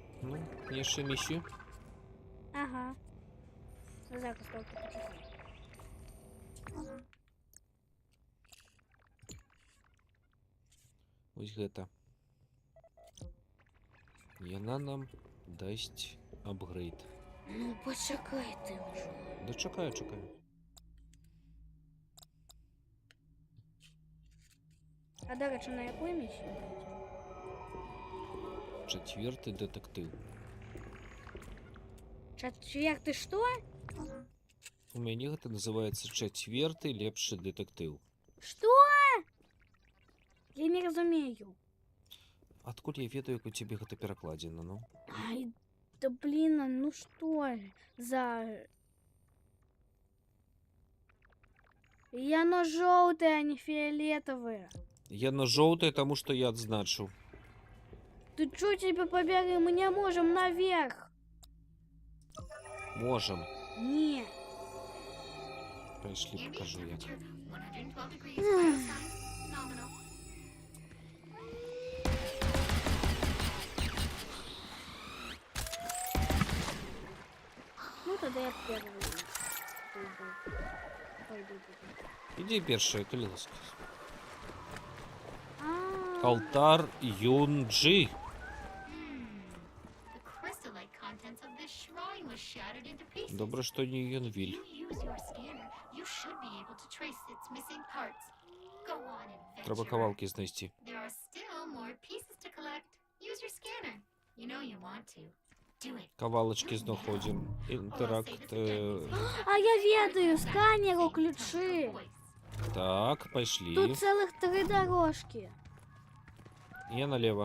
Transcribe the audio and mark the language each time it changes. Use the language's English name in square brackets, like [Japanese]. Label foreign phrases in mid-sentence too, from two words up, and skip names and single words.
[Belarusian] Ну, яшчэ місію. [Ukrainian] Ага. Зараз тільки почекай. [Belarusian] Вось гэта. Яна нам дасць апгрейд. [Ukrainian] Ну, почекай ти вже. [Belarusian] Да чакаю, чакаю. [Ukrainian] А до речі, на яку місію? [Belarusian] Чацвёрты дэтэктыў. [Russian] Четвертый что? [Belarusian] У мяне гэта называецца чацвёрты лепшы дэтэктыў. [Russian] Что? Я не разумею. [Belarusian] Адкуль я ведаю, як у цябе гэта перакладзена, ну? [Russian] Ай, да блин, ну что за... Яно желтое, а не фиолетовое. [Belarusian] Яно жоўтае, таму што я адзначыў. [Russian] Ты чё тебе побегаем? Мы не можем наверх. [Belarusian] Можам. Не. Пайшлі, [English] Ambient [Belarusian] пакажу як. [English] temperature 112 degrees. Vital signs nominal. [Russian] Ну тогда я первый. Пойду. [Belarusian] Ідзі першая, калі ласка. А, Алтар Юнджи. [English] The crystallite contents of this shrine was shattered into pieces. [Belarusian] Добра, што не [English] If [Belarusian] Юнвіль. [English] you use your scanner, you should be able to trace its missing parts. Go on, [Belarusian] Трэба [English] adventurer. [Belarusian] кавалкі знайсці. [English] There are still more pieces to collect. Use your scanner. You know you want to. Do it. [Belarusian] Кавалачкі знаходзім. Інтэракт. а я ведаю, сканеру ключи. Так, пайшлі. [Russian] Тут целых 3 дорожки. Я налево.